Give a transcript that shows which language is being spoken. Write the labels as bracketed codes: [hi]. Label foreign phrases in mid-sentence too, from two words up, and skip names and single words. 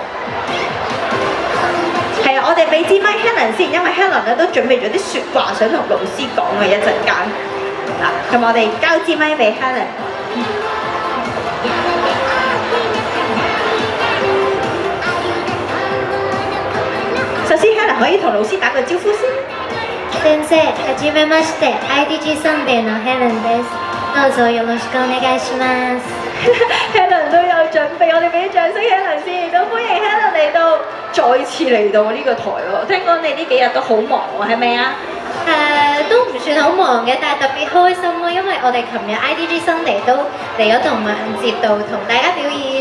[yue] 係啊，我哋俾支咪 Helen 先，因為 Helen 咧都準備咗啲説話想同老師講嘅一陣間。嗱，咁我哋交支咪俾 Helen。首先 Helen 可以同老師打個招呼先。 [ja] 先生、はじめまして、IDG サンデーのヘレンです。どうぞよろしくお願いします。 [yue] Helen 都有準備，我哋俾啲掌聲 Helen 先，都歡迎 Helen 嚟到，再次嚟到呢個台喎。聽講你呢幾日都好忙喎，係咪啊？都唔算好忙嘅，但係特別開心咯，因為我哋琴日 IDG Sunday 都嚟咗動漫節度同大家表演。